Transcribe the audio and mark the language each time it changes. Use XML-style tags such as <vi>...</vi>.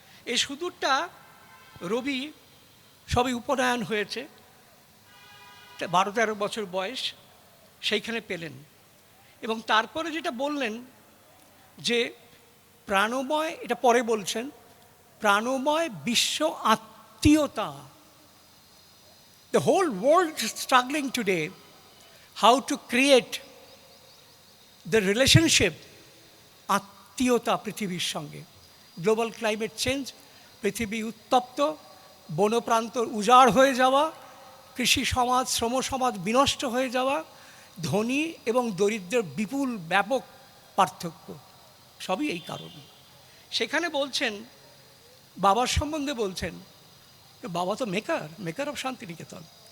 <bn>এই সুদূরটা রবি সবই উপনয়ন হয়েছে, 12-13 বছর বয়স, সেইখানে পেলেন। এবং তারপরে যেটা বললেন যে প্রাণময়, এটা পরে বলছেন, প্রাণময় বিশ্ব আত্মীয়তা।</bn> <en>The whole world is struggling today how to create the relationship,</en> <bn>আত্মীয়তা পৃথিবীর সঙ্গে। গ্লোবাল ক্লাইমেট চেঞ্জ, পৃথিবী উত্তপ্ত, বনপ্রান্তর উজাড় হয়ে যাওয়া, কৃষি সমাজ, শ্রম সমাজ বিনষ্ট হয়ে যাওয়া, ধনী এবং দরিদ্রের বিপুল ব্যাপক পার্থক্য, সবই এই কারণ। সেখানে বলছেন, বাবার সম্বন্ধে বলছেন, বাবা তো</bn> <en>Maker of Santiniketan.</en>